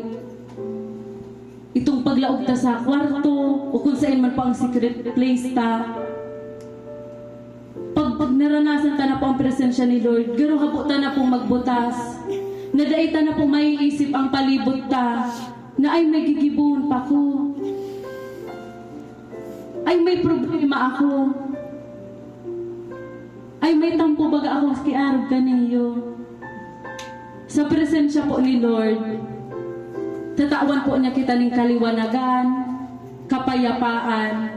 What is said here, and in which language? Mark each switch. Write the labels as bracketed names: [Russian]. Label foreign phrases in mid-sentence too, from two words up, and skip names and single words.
[Bikol] Itong paglaog ta sa kwarto, o kung saan man po ang secret place ta. Pag naranasan ta na po ang presensya ni Lord, garo habo ta na pong magbutas. Nadaay ta na pong maiisip ang palibot ta, na ay may gigibon pa ko. Ay may problema ako. Ay may tampo baga ako kiarog kaniyo. Sa presensya po ni Lord, tatawan po niya kita ng kaliwanagan, kapayapaan.